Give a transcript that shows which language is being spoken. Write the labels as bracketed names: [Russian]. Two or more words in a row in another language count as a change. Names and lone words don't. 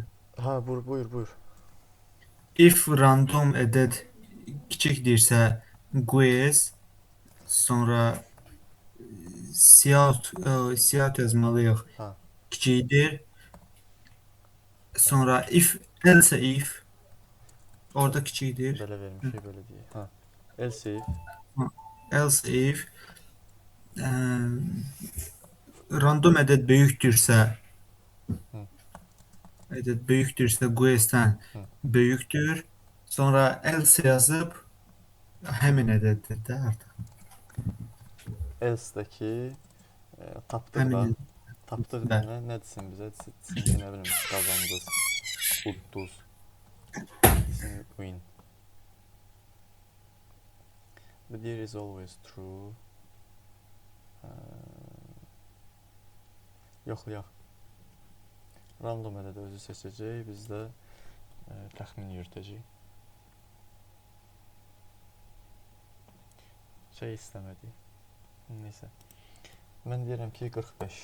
[Azerbaijani] Hə, buyur. [English] If random [Azerbaijani] ədəd kiçikdirsə, Guess, sonra siyah yazmalıyıq. Hə. Kiçikdir. Sonra [English] else if [Azerbaijani] orada kiçikdir. Belə vermişik, belə deyək. Hə. [English] Else if Else if random [Azerbaijani] ədəd böyükdürsə, Hı. ədəd böyükdürsə questdən Hı. böyükdür. Sonra else yazıb həmin ədəddir də artıq. Else-dəki tapdıq da. Həmin Tapdıq Bəli. deyənə nə desin bizə? Desin ki, nə bilim, qazandınız, udduz. [English] Desin win. But here is always true. [Azerbaijani] Yoxlayaq. Random ədəd özü seçəcək, biz də təxmin yürütəcəyik. Şey istəmədik. Neysə. Mən deyirəm ki 45.